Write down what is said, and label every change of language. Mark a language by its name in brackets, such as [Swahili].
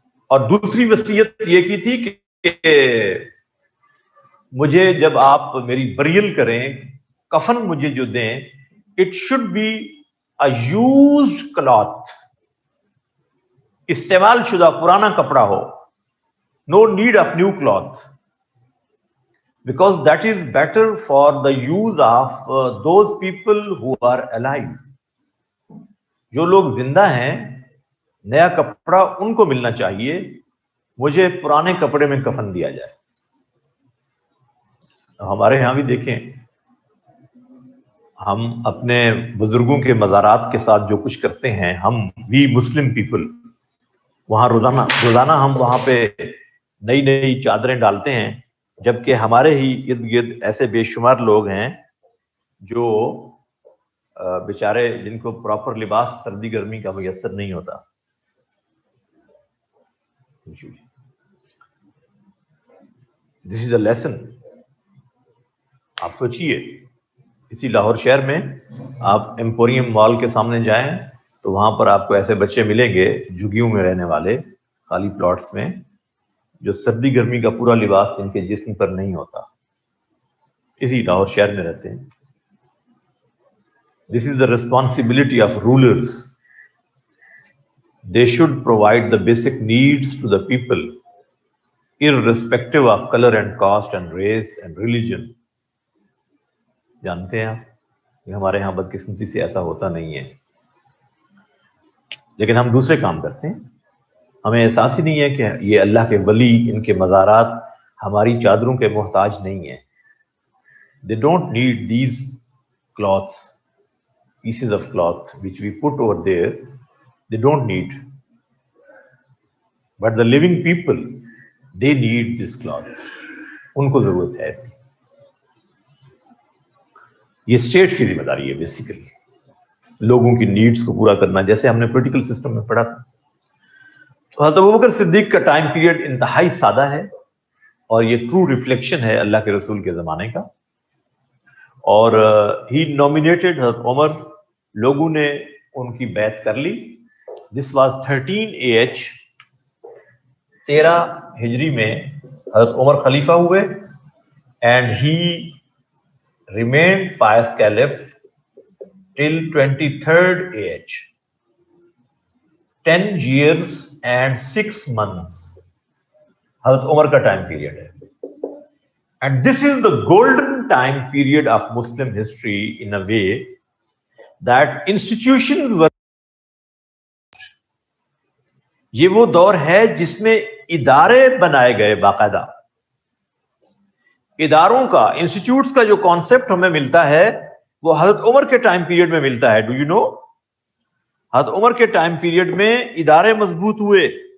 [Urdu] اور دوسری وصیت یہ کی تھی کہ مجھے جب آپ میری بریل کریں، کفن مجھے جو دیں، [English] it should be a used cloth, [Urdu] استعمال شدہ پرانا کپڑا ہو. [English] No need of new cloth, because that is better for the use of those people who are alive. [Urdu] جو لوگ زندہ ہیں، نیا کپڑا ان کو ملنا چاہیے، مجھے پرانے کپڑے میں کفن دیا جائے. ہمارے ہاں بھی دیکھیں، ہم اپنے بزرگوں کے مزارات کے ساتھ جو کچھ کرتے ہیں، [English] ہم we Muslim people [Urdu] وہاں روزانہ ہم وہاں پہ نئی نئی چادریں ڈالتے ہیں، جبکہ ہمارے ہی ارد گرد ایسے بے شمار لوگ ہیں جو بیچارے جن کو پراپر لباس سردی گرمی کا میسر نہیں ہوتا. [English] This is a lesson. [Urdu] آپ سوچئے، اسی لاہور شہر میں آپ ایمپوریم مال کے سامنے جائیں تو وہاں پر آپ کو ایسے بچے ملیں گے جھگیوں میں رہنے والے، خالی پلاٹس میں، جو سردی گرمی کا پورا لباس جن کے جسم پر نہیں ہوتا، اسی لاہور شہر میں رہتے ہیں. [English] This is the responsibility of rulers. They should provide the basic needs to the people irrespective of colour and caste and race and religion. [Urdu] جانتے ہیں آپ کہ ہمارے ہاں بدقسمتی سے ایسا ہوتا نہیں ہے، لیکن ہم دوسرے کام کرتے ہیں. ہمیں احساس ہی نہیں ہے کہ یہ اللہ کے ولی، ان کے مزارات ہماری چادروں کے محتاج نہیں ہیں. [English] They don't need these cloths, pieces of cloth which we put over there. They don't need. But the living people, they need this cloth. [Urdu] ان کو ضرورت ہے. یہ اسٹیٹ کی ذمہ داری ہے بیسیکلی، لوگوں کی نیڈز کو پورا کرنا، جیسے ہم نے پولیٹیکل سسٹم میں پڑھا تھا. تو حضرت ابوبکر صدیق کا ٹائم پیریڈ انتہائی سادہ ہے، اور یہ ٹرو ریفلیکشن ہے اللہ کے رسول کے زمانے کا. اور [English] he nominated [Urdu] حضرت عمر، لوگوں نے ان کی بیعت کر لی. [English] this was 13 AH، [Urdu] 13 ہجری میں حضرت عمر خلیفہ ہوئے. [English] And he remained pious caliph till 23rd AH. 10 years and 6 months [Urdu] حضرت عمر کا ٹائم پیریڈ ہے. [English] And this is the golden time period of Muslim history in a way that institutions were. [Urdu] یہ وہ دور ہے جس میں ادارے بنائے گئے، باقاعدہ اداروں کا، انسٹیٹیوٹس کا جو کانسیپٹ ہمیں ملتا ہے وہ حضرت عمر کے ٹائم پیریڈ میں ملتا ہے. [English] Do you know? [Urdu] حضرت عمر کے ٹائم پیریڈ میں ادارے مضبوط ہوئے.